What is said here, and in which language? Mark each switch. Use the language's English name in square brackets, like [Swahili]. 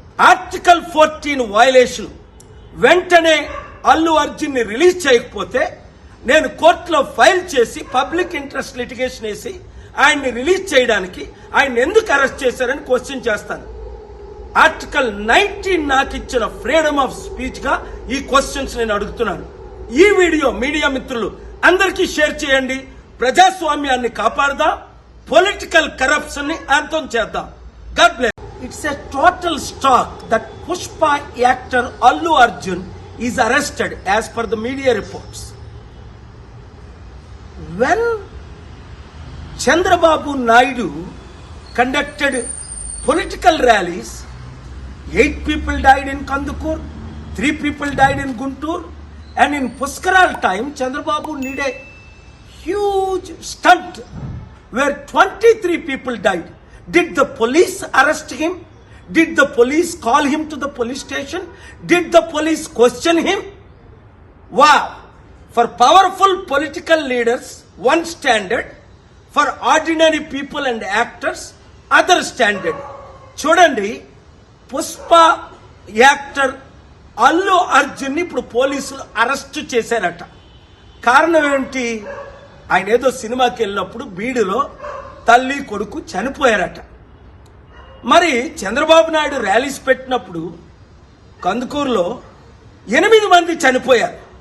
[Telugu] Article 14 violation. వెంటనే అల్లు అర్జున్ ని release చేయకపోతే నేను కోర్టులో ఫైల్ చేసి పబ్లిక్ ఇంట్రెస్ట్ లిటిగేషన్ వేసి ఆయన్ని రిలీజ్ చేయడానికి ఆయన ఎందుకు అరెస్ట్ చేశారని క్వశ్చన్ చేస్తాను. ఆర్టికల్ 19 నాకు ఇచ్చిన ఫ్రీడమ్ ఆఫ్ స్పీచ్ గా ఈ క్వశ్చన్స్ నేను అడుగుతున్నాను. ఈ వీడియో మీడియా మిత్రులు అందరికీ షేర్ చేయండి. ప్రజాస్వామ్యాన్ని కాపాడదాం, పొలిటికల్ కరప్షన్ ని అంతం చేద్దాం. [English] God bless. It's a total shock that Pushpa actor Allu Arjun is arrested as per the media reports. When Chandrababu Naidu conducted political rallies, 8 people died in Kandukur, 3 people died in Guntur, and in Puskaral time, Chandrababu did a huge stunt where 23 people died. Did the police arrest him? Did the police call him to the police station? Did the police question him? Wow! For powerful political leaders, one standard. For ordinary people and actors, other standard. [Telugu] చూడండి, Pushpa actor Allu Arjun ఇప్పుడు పోలీసులు arrest చేశారట. కారణం ఏంటి? ఆయన ఏదో సినిమాకి వెళ్ళినప్పుడు బీడులో తల్లి కొడుకు చనిపోయారట. మరి చంద్రబాబు నాయుడు ర్యాలీస్ పెట్టినప్పుడు కందుకూరులో 8 మంది చనిపోయారు.